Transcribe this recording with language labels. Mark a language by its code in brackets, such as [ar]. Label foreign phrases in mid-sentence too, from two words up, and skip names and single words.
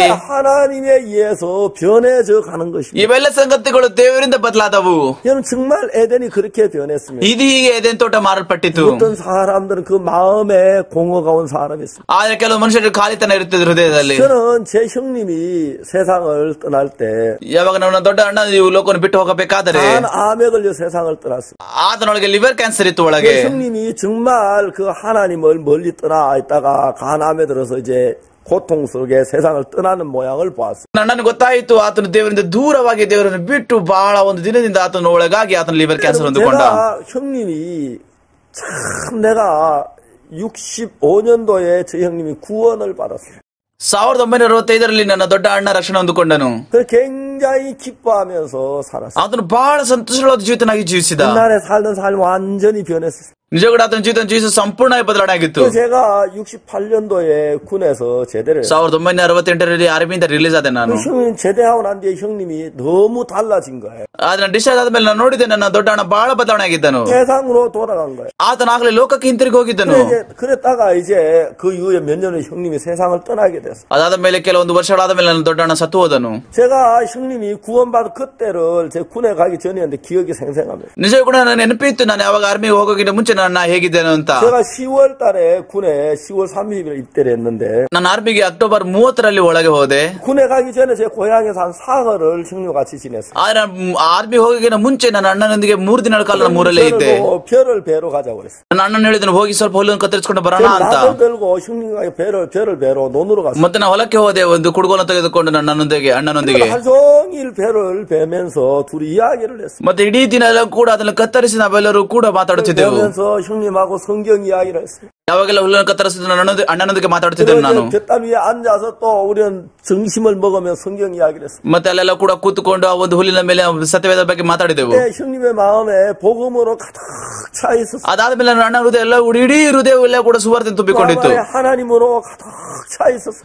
[ko] 하나님에 의해서 변해져 가는 것입니다. [kn] ಇವೆಲ್ಲ ಸಂಗತಿಗಳು ದೇವರಿಂದ ಬದಲಾದವು. [ko] 여러분 정말 에덴이 그렇게 변했습니다. [kn] ಇದು ಹೀಗೆ ಎದೆನ್ ತೋಟ ಮಾರಲ್ಪಟ್ಟಿತು. [ko] 어떤 사람들은 그 마음에 공허가 온 사람이 있습니다. [kn] ಆದ್ರೆ ಕೆಲವು ಮನುಷ್ಯರಿಗೆ ಖಾಲಿತನ ಇರುತ್ತದೆ ಹೃದಯದಲ್ಲಿ. [ko] 저는 제 형님이 세상을 떠날 때 [kn] ಯಾವಾಗ ನನ್ನ ದೊಡ್ಡ ಅಣ್ಣ ಈ ಲೋಕವನ್ನು ಬಿಟ್ಟು ಹೋಗಬೇಕಾದರೆ [ko] 암에 걸려 세상을 떠났습니다. [kn] ಆತನೊಳಗೆ [en] liver cancer [kn] ಇತ್ತು ಒಳಗೆ. [ko] 형님이 정말 그 하나님을 멀리 떠나 있다가 간암에 들어서 이제 고통 속에 세상을 떠나는 모양을 보았어요. [kn] ನನಗೆ ಗೊತ್ತಾಯಿತು ಆತನು ದೇವರಿಂದ ದೂರವಾಗಿ ದೇವರನ್ನು ಬಿಟ್ಟು ಬಹಳ ಒಂದು ದಿನದಿಂದ ಆತನ ಒಳಗಾಗಿ ಆತನ [en] liver cancer [kn] ಹೊಂದಿಕೊಂಡ. [ko] 형님이 참 내가 65년도에 저 형님이 구원을 받았어요. [kn] 1965ರಲ್ಲಿ ನನ್ನ ದೊಡ್ಡ ಅಣ್ಣ ರಕ್ಷಣೆ ಹೊಂದಿಕೊಂಡನು. [ko] 굉장히 기뻐하면서 살았어요. [kn] ಆತನು ಬಹಳ ಸಂತೋಷವಾದ ಜೀವಿತನಾಗಿ ಜೀವಿಸಿದ. [ko] 옛날에 살던 삶 완전히 변했어요. [kn] ನಿಜಕೂಡ ಆತನ ಜೀವಿತ ಸಂಪೂರ್ಣವಾಗಿ ಬದಲಾವಣೆ ಆಗಿತ್ತು. [ko] 제가 68년도에 군에서 제대를 [kn] 1968ರಲ್ಲಿ ಆರ್ಮಿಯಿಂದ ರಿಲೀಸ್ ಆದೆ ನಾನು. [ko] 형님 제대하고 난 뒤에 형님이 너무 달라진 거예요. [kn] ಆದ್ರೆ ಡಿಸ್ಚಾರ್ಜ್ ಆದ್ಮೇಲೆ ನಾನು ನೋಡಿದೆ ನನ್ನ ದೊಡ್ಡ ಅಣ್ಣ ಬಹಳ ಬದಲಾವಣೆ ಆಗಿದ್ದನು. [ko] 세상으로 돌아간 거예요. [kn] ಆತನಾಗಲೇ ಲೋಕಕ್ಕೆ ಹಿಂತಿರುಗಿ ಹೋಗಿದ್ದನು. [ko] 그랬다가 이제 그 이후에 몇 년을 형님이 세상을 떠나게 됐어요. [kn] ಅದಾದ ಮೇಲೆ ಕೆಲವೊಂದು ವರ್ಷಗಳಾದ ಮೇಲೆ ನನ್ನ ದೊಡ್ಡ ಅಣ್ಣ ಸತ್ತು ಹೋದನು. [ko] 제가 형님이 구원받은 그때를 제 군에 가기 전이었는데 기억이 생생합니다. [kn] ನಿಜ ಕೂಡ ನನ್ನ ನೆನಪಿತ್ತು ನಾನು ಯಾವಾಗ ಆರ್ಮಿಗೆ ಹೋಗೋಕ್ಕಿಂತ ಮುಂಚೆ ನಾನು ಹೇಗಿದ್ದೇನೆ ಅಂತ. [ko] 제가 10월 달에 군에 10월 30일 입대를 했는데 [kn] ನಾನು ಆರ್ಮಿಗೆ ಅಕ್ಟೋಬರ್ 30ರಲ್ಲಿ ಒಳಗೆ ಹೋದೆ. [ko] 군에 가기 전에 제 고향에서 한 사흘을 형님과 같이 지냈어요. [kn] ಆದ್ರೆ ಆರ್ಮಿ ಹೋಗೋಕ್ಕಿಂತ ಮುಂಚೆ ನನ್ನ ಅಣ್ಣನೊಂದಿಗೆ 3 ದಿನಗಳ ಕಾಲ ನಾನು ಮೂರಲ್ಲೇ ಇದ್ದೆ. [ko] 별을 배로 가자고 그랬어요. [kn] ನನ್ನ ಅಣ್ಣನ ಹೇಳಿದನು ಹೋಗಿ ಸ್ವಲ್ಪ ಹುಲ್ಲನ್ನು ಕತ್ತರಿಸಿಕೊಂಡು ಬರೋಣ ಅಂತ. [ko] 나를 들고 형님과 별을 배로 논으로 갔어요. [kn] ಮತ್ತೆ ನಾನು ಹೊಲಕ್ಕೆ ಹೋದೆ ಒಂದು ಕುಡುಗೋಲ ತೆಗೆದುಕೊಂಡು ನನ್ನ ಅಣ್ಣನೊಂದಿಗೆ. [ko] 하루 종일 배를 베면서 둘이 이야기를 했어요. [kn] ಮತ್ತೆ ಇಡೀ ದಿನ ಎಲ್ಲ ಕೂಡ ಅದನ್ನು ಕತ್ತರಿಸಿ ನಾವೆಲ್ಲರೂ ಕೂಡ ಮಾತಾಡುತ್ತಿದ್ದೆವು. [ko] 그러면서 형님하고 성경 이야기를 했어요. [kn] ಯಾವಾಗೆಲ್ಲ ಹುಲ್ಲನ್ನು ಕತ್ತರಿಸಿದ ಅಣ್ಣನೊಂದಿಗೆ ಮಾತಾಡುತ್ತಿದ್ದೆವು ನಾನು. [ko] 곁담 위에 앉아서 또 우리는 점심을 먹으며 성경 이야기를 했어요. [kn] ಮತ್ತೆ ಅಲ್ಲೆಲ್ಲ ಕೂಡ ಕೂತ್ಕೊಂಡು ಆ ಒಂದು ಹುಲ್ಲಿನ ಮೇಲೆ ಸತ್ಯವೇದ ಬಗ್ಗೆ ಮಾತಾಡಿದೆವು. [ko] 형님의 마음에 복음으로 가득 차 있었어요. [kn] ಅದಾದ್ಮೇಲೆ ನನ್ನ ಅಣ್ಣ ಹೃದಯ ಎಲ್ಲ ಇಡೀ ಹೃದಯವೆಲ್ಲ ಕೂಡ ಸುವಾರ್ತೆ ತುಂಬಿಕೊಂಡಿತ್ತು. [ko] 하나님으로 가득 차 있었어요.